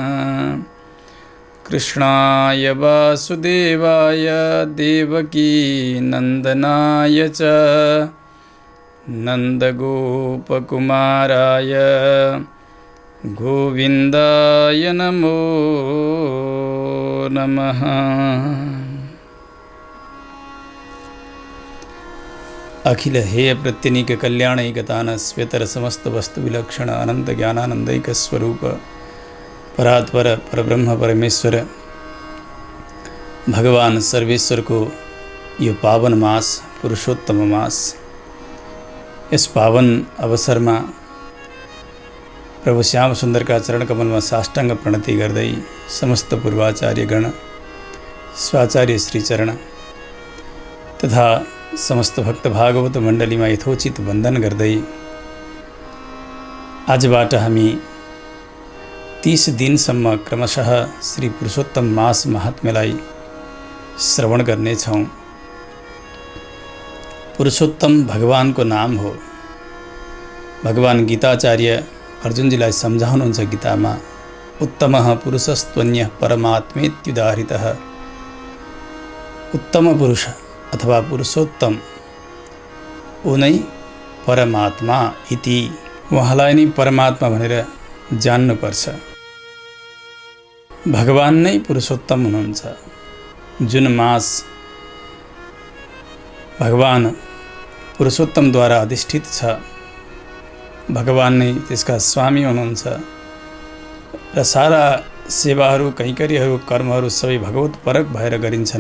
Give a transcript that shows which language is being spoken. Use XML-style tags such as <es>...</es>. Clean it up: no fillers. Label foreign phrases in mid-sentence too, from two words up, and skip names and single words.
<sa>कृष्णाय वासुदेवाय देवकीनन्दनाय च नन्दगोपकुमाराय गोविन्दाय नमो नमः। अखिल हेय प्रत्यनीक कल्याणैकतान स्वेतर समस्त वस्तु विलक्षण अनंत ज्ञानानंदैक स्वरूप परात्पर परब्रह्म परमेश्वर भगवान</sa> <ne>सर्वेश्वर को यो पावन मास पुरुषोत्तम मास, यस पावन अवसर में प्रभु श्याम सुंदर का चरण कमल में साष्टांग प्रणति गर्दै समस्त पूर्वाचार्यगण स्वाचार्य श्रीचरण तथा समस्त भक्त भागवत मण्डली में यथोचित वंदन गर्दै आजबाट हामी 30 दिनसम्म क्रमशः श्री पुरुषोत्तम मास महात्म्यलाई श्रवण गर्नेछौँ। पुरुषोत्तम भगवान को नाम हो। भगवान गीताचार्य अर्जुनजीलाई सम्झाउनुहुन्छ गीतामा,</ne> <sa>उत्तमः पुरुषस्त्वन्यः परमात्मेत्युदाहृतः।</sa> <ne>उत्तम पुरुष अथवा पुरुषोत्तम ऊ नै परमात्मा इति, उहाँलाई नै परमात्मा भनेर जान्नुपर्छ। भगवान नै पुरुषोत्तम हुनुहुन्छ। जुन मास भगवान पुरुषोत्तमद्वारा अधिष्ठित छ, भगवान नै त्यसका स्वामी हुनुहुन्छ र सारा सेवाहरू कैंकर्यहरू कर्महरू सबै भगवत परक भएर गरिन्छन्।</ne>